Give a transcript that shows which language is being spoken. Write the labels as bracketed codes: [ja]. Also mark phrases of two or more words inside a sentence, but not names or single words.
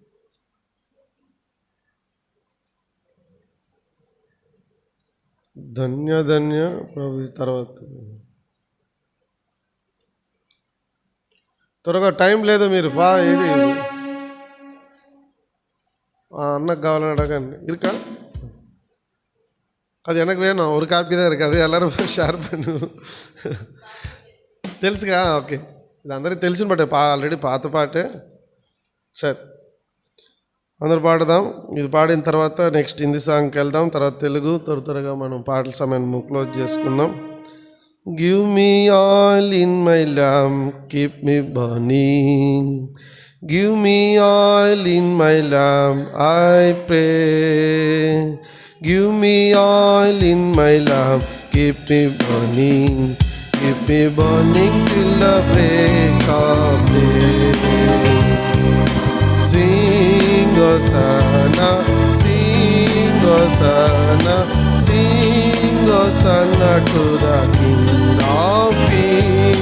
[te] ధన్య ధన్య ప్రభు. తర్వాత త్వరగా, టైం లేదు, మీరు ఇది అన్నకు కావాలని అడగండి. [ta] ఇరుకా அது எனக்கு வேணும், ஒரு காப்பி தான் இருக்குது, அது எல்லோரும் ஷேர் பண்ணுவோம். [te] తెలుసుగా? ఓకే, ఇది అందరికీ తెలిసిన పాటే, ఆల్రెడీ పాత పాటే. సరే అందరు పాడదాం. ఇది పాడిన తర్వాత [en] next Hindi song-ki [te] వెళ్దాం, తర్వాత తెలుగు త్వరగా మనం పాటల సమయాన్ని క్లోజ్ చేసుకుందాం. [en] Give me all in my lamp, keep me burning. Give me all in my lamp, I pray. Give me all in my lamp, keep me burning. Keep me burning till the break of day. Sing Hosanna, sing Hosanna, sing Hosanna to the King of Kings.